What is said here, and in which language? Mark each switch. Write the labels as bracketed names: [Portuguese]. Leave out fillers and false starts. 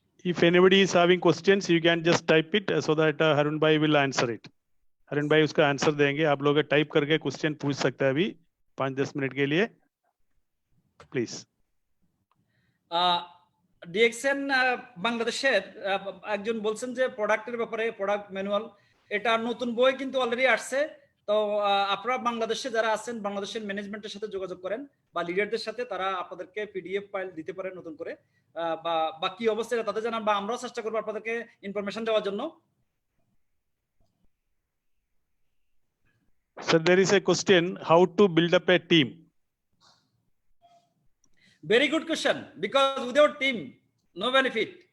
[English] If anybody is having questions, you can just type it so that Harun bhai will answer it. [Hindi] Harun bhai उसका answer देंगे, आप लोग type करके question पूछ सकते हैं अभी 5-10 मिनट के लिए, प्लीज। [Bangla] ডিএক্সএন বাংলাদেশের একজন বলছেন যে প্রোডাক্টের ব্যাপারে, প্রোডাক্ট ম্যানুয়াল, এটা নতুন বই কিন্তু অলরেডি আসছে। তো আপনারা বাংলাদেশে যারা আছেন, বাংলাদেশের ম্যানেজমেন্টের সাথে যোগাযোগ করেন বা লিডারদের সাথে, তারা আপনাদেরকে পিডিএফ ফাইল দিতে পারে নতুন করে, বা কি অবস্থা তাদের জানান, বা আমরাও চেষ্টা করবো আপনাদেরকে ইনফরমেশন দেওয়ার জন্য। [English] Sir, there is a question, how to build up a team? Very good question, because without team, no benefit.